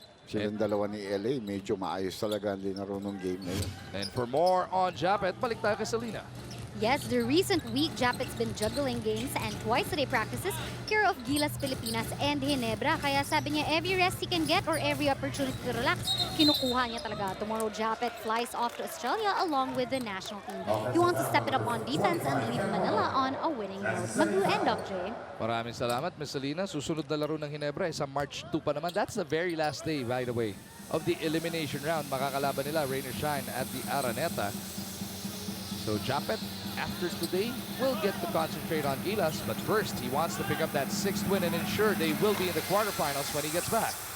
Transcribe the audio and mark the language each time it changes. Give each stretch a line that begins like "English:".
Filipino: Silang dalawa ni LA, medyo maayos talaga ang linaro ng game na yun.
English: And for more on Japet,
Filipino: balik tayo kay
English: Salina. Yes, the recent week, Japet's been juggling games and twice-a-day practices care of Gilas Pilipinas and Ginebra.
Filipino: Kaya sabi niya,
English: every rest he can get or every opportunity to relax,
Filipino: kinukuha niya talaga.
English: Tomorrow, Japet flies off to Australia along with the national team. He wants to step it up on defense and leave Manila on a winning note. Mag-end, Doc J.
Filipino: Maraming salamat, Ms. Salina. Susunod na laro ng Ginebra sa March 2 pa naman.
English: That's the very last day, by the way, of the elimination round.
Filipino: Makakalaban nila
English: Rain or Shine at the Araneta. So Japet, after today, will get to concentrate on Gilas. But first, he wants to pick up that 6th win and ensure they will be in the quarterfinals when he gets back.